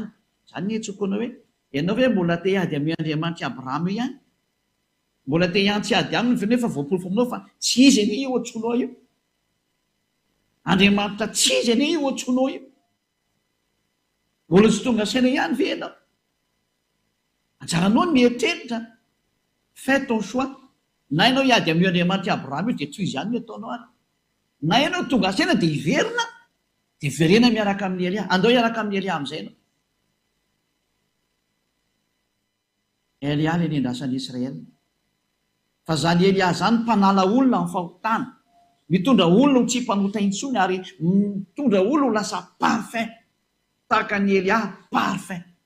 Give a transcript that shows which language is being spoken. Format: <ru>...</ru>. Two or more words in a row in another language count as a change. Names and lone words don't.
<mg>Zany ny etsokonao hoe ianao ve mbola te hiady amin'ny Andriamanitra Abrahama ihany, mbola te hiantsy ady aminy nefa voapolofo aminao fa tsy izy anie io ohatsonao io. Andriamanitra tsy izy anie io ohatsonao io, mbola tsy tonga saina ihany ve ianao? Anjaranao ny mieritreritra,</mg> <fr>fais ton choix.</fr> <mg>Na ianao hiady amin'ny Andriamanitra Abrahama io dia tsy izy ihany no ataonao ary, na ianao tonga saina dia hiverina, dia verena miaraka amin'ny Elia. Andao hiaraka amin'ny Elia amin'izay ianao. Elia ilay nendrasan'ny Israely, fa zany Elia zany mpanala olona amin'ny fahotana, mitondra olona ho tsy mpanota intsony ary mitondra olona ho lasa parfait tahaka ny Elia parfait.</mg>